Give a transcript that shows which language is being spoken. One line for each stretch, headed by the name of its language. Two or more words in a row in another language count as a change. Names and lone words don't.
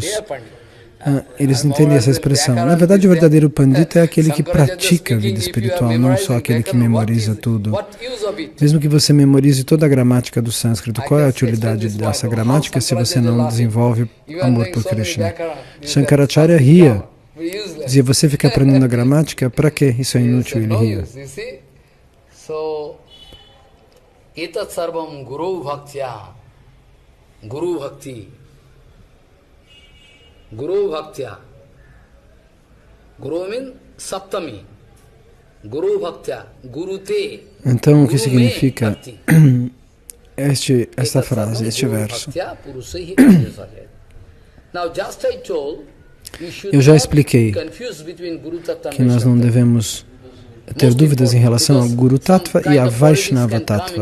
Portuguese: Eles entendem essa expressão. Na verdade, o verdadeiro pandita é aquele que pratica a vida espiritual, não só aquele que memoriza tudo. Mesmo que você memorize toda a gramática do sânscrito, qual é a utilidade dessa gramática se você não desenvolve amor por Krishna? Shankaracharya ria. Dizia, você fica aprendendo a gramática, para quê? Isso é inútil, ele ria.
Sanskrit: Etat sarvam guru bhaktya, guru bhakti. Guru Bhaktya. Guru means Saptami. Guru Bhaktya. Guru Te.
Portuguese: Então, o que significa esta frase, este verso? Eu já expliquei que nós não devemos ter dúvidas em relação ao
Sanskrit: Guru Tattva
Portuguese: e a
Sanskrit: Vaishnava Tattva.